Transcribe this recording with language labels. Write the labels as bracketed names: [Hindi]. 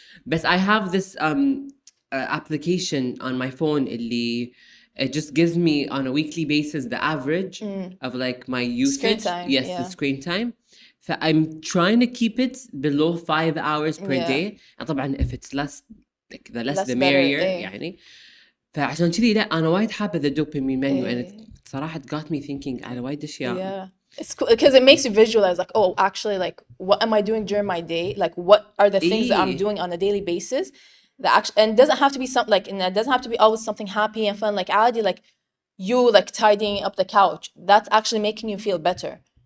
[English] But I have this application on my phone اللي it just gives me on a weekly basis the average of like my usage. Screen time, the screen time. So I'm trying to keep it below 5 hours per day. And طبعا if it's less, like the less the merrier يعني. [Arabic] فعشان كذي لا أنا وايد حابة [English] the dopamine menu [Arabic] and it صراحة [English] got me thinking [Arabic] على وايد أشياء. [English] Yeah. It's cool because it makes you visualize like, oh, actually, like, what am I doing during my day? Like, what are the things that I'm doing on a daily basis? And it doesn't have to be something like, and it doesn't have to be always something happy and fun. Like, عادي, like you like tidying up the couch. That's actually making you feel better.